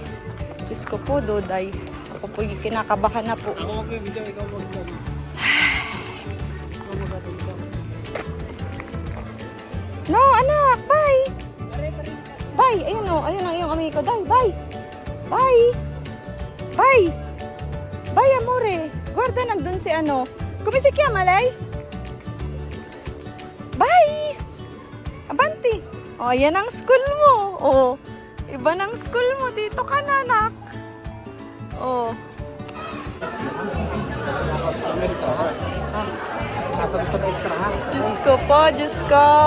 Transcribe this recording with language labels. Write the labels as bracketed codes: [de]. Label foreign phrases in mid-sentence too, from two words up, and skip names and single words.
[tl] Diyos ko po, Doday. Ako po yung kinakabahan na po. Ako mag-video, ikaw mag-video. No, anak, bye! Bye! Ayun o, ayun ang iyong amigo. Day, bye! Bye! Bye! Bye, [it] amore! Guarda, [tl] nandun si ano. Kumisi kya, malay? Bye! Abanti! O, yan ang school mo. O, iba ng school mo. Dito ka na, anak. O. Diyos ko po, Diyos ko.